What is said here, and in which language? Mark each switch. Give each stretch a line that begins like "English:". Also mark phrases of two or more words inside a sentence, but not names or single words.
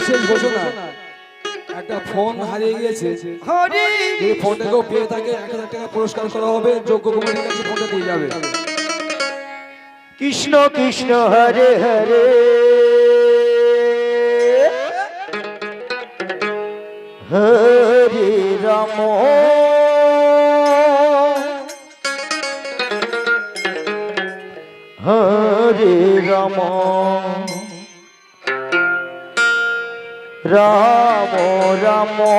Bangla: ঘোষণা একটা ফোন হারিয়ে গিয়েছে, এই ফোনটাকেও পেয়ে থাকে 1000 টাকা পুরস্কার করা হবে, যোগ্য কমিটির কাছে ফোনটা দিয়ে যাবে। কৃষ্ণ কৃষ্ণ হরে হরে হরে রাম হরে রাম রাম রাম